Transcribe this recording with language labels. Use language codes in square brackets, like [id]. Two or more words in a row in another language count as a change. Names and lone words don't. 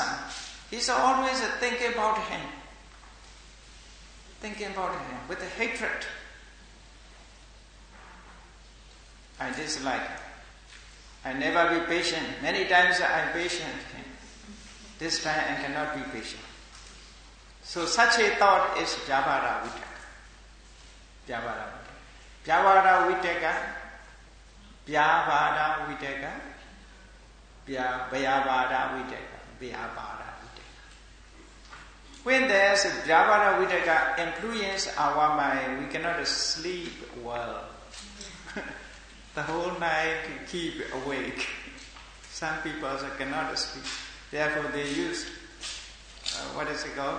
[en] He's always thinking about him. Thinking about him with the hatred. I dislike him. I never be patient. Many times I'm patient. This time I cannot be patient. So such a thought is Vyavara Vitaka. Vyavara Vitaka. Vyavara Vitaka. Vyavara Vitaka. Vyavara Vitaka. Vyavara Vitaka. When there's a Vyavara Vitaka influence our mind, we cannot sleep well. The whole night keep awake. Some people cannot sleep. Therefore they use, what is it called?